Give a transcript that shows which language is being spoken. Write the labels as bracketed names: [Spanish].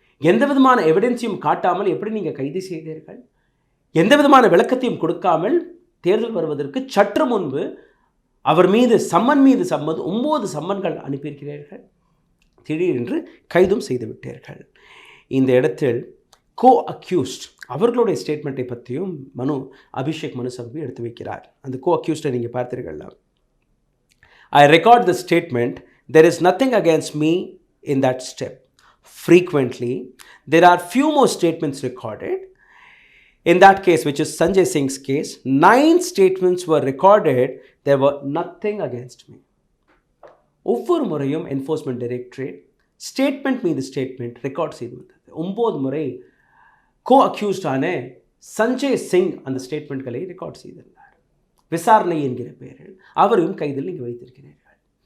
[Tamil] எந்த விதமான எவிடன்ஸையும் காட்டாமல் எப்படி நீங்கள் கைது செய்தீர்கள்? எந்த விதமான விளக்கத்தையும் கொடுக்காமல் தேர்தல் வருவதற்கு சற்று முன்பு அவர் மீது சம்மன் 9 சம்மன்கள் அனுப்பியிருக்கிறீர்கள். திடீரென்று கைதும் செய்துவிட்டீர்கள். இந்த இடத்தில் co-accused அவர்களுடைய ஸ்டேட்மெண்ட்டை பற்றியும் அபிஷேக் மனு சங்வி எடுத்து வைக்கிறார். அந்த co-accused நீங்கள் பார்த்தீர்கள். [English] I record the statement. There is nothing against me in that step. Frequently, there are few more statements recorded. In that case, which is Sanjay Singh's case, 9 statements were recorded. There were nothing against me. [Tamil] ஒவ்வொரு முறையும் enforcement directorate statement மீது statement record செய்து வந்தது. 9 முறை கோ அக்யூஸ்டான சஞ்சய் சிங் அந்த ஸ்டேட்மெண்ட்களை record செய்திருந்தார். விசாரணை என்கிற பெயரில் அவரையும் கைதில் நீங்கள் வைத்திருக்கிறீர்கள்.